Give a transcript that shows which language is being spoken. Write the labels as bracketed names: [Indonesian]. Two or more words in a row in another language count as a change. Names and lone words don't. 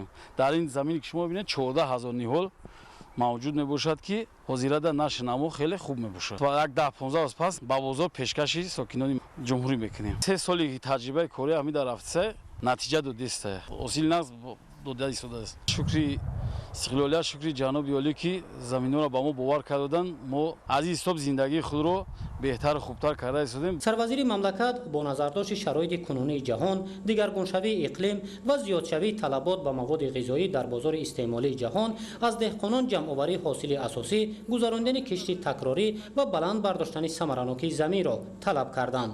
[Tajik] дар ин замине ки шумо бинед 14 000 ниҳол мавҷуд мебошад, ки ҳозирада наши намо хеле хуб мебошад. ва як 10-15 роз пас ба бозор пешкаши сокинони ҷумҳурӣ мекунем. 3 соли таҷрибаи кори ҳамида рафтса натиҷа додист. ҳосили нағз дода истодааст. [Persian] шукри استقلالیا شکری جناب عالی که زمین‌ها را به ما باور کردن ما از این حساب زندگی خود را بهتر و خوبتر کرده استادیم. سروازیر مملکت با نظرداشت شرایط کنونی جهان، دیگرگونشوی اقلیم و زیادشوی طلبات به مواد غذایی در بازار استعمالی جهان از دهقانان جمع‌آوری حاصل اساسی، گذراندن کشتی تکراری و بلند برداشتن ثمراناکی زمین را طلب کردند.